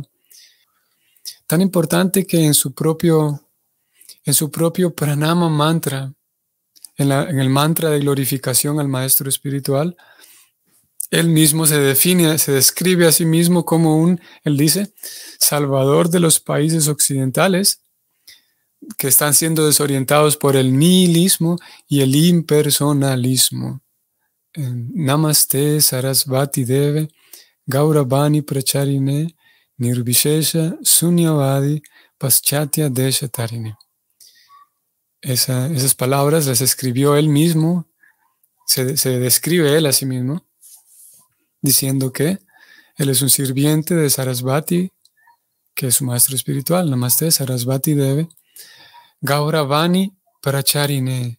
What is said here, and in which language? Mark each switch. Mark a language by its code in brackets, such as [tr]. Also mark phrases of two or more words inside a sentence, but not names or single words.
[es] Tan importante que en su propio [sa] प्रणाम मन्त्र, [es] en el mantra de glorificación al maestro espiritual, él mismo se define, se describe a sí mismo como él dice, salvador de los países occidentales que están siendo desorientados por el nihilismo y el impersonalismo. [sa] नमस्ते सरस्वती देवे गौरवाणी प्रचारिणे निर्विशेष शून्यवादि पाश्चात्य देशतारिणे. [es] Esas palabras las escribió él mismo, se describe él a sí mismo, diciendo que él es un sirviente de Sarasvati, que es su maestro espiritual. [sa] नमस्ते सरस्वती देवे गौरवाणी प्रचारिणे.